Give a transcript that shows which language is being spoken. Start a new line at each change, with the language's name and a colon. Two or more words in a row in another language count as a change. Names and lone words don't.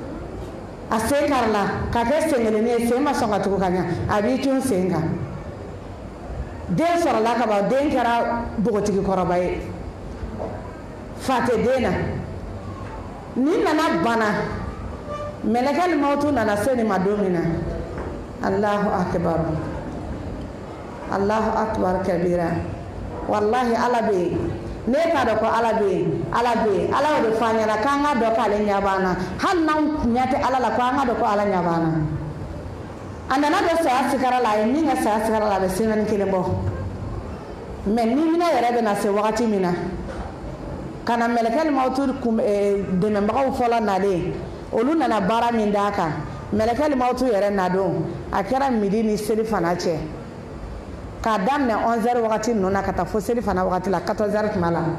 Bambara: a sen kari la k'a kɛ sen kelenni ye sen ma sɔn ka tugu ka ɲa a b'i cun sen kan den sɔrɔla ka ban den kɛra bogotigi kɔrɔba ye fa tɛ den na ni nana bana mɛlɛkɛl mautu nana se nin ma don min na
Arabic: الله أكبر الله أكبر كبيرا والله
Bambara: ala bɛ yen ne k'a dɔn ko ala bɛ yen ala bɛ yen ala y'o de fɔ an ɲɛna k'an ka dɔn k'ale ɲɛ b'an na hali n'anw ɲɛ tɛ ala la ko an ka dɔn ko ala ɲɛ b'an na a nana don saya sigara la a ye min kɛ saya sigara la a bɛ semaine kelen bɔ mais ni hinɛ yɛrɛ bɛ na se wagati min na ka na mɛlɛkɛl mautu dɛmɛbagaw fɔlɔ nalen olu nana baara min d'a kan mɛlɛkɛl mautu yɛrɛ nadon a kɛra midi ni seli fana cɛ k'a daminɛ 11h wagati ninnu na ka taa fo seli fana wagati la 14h tuma la